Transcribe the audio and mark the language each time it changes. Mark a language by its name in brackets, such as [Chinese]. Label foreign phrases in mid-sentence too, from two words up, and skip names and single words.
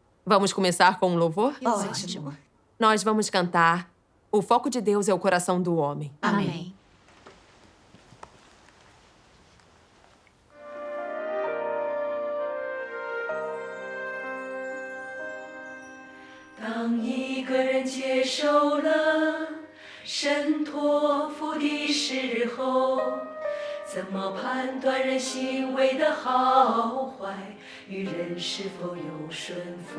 [Portuguese] Vamos começar com um louvor? Ótimo. Nós vamos cantar O Foco de Deus é o Coração do Homem. Amém. [Chinese] 当一个人接受了神托付的时候，怎么判断人行为的好坏，与人是否有顺服？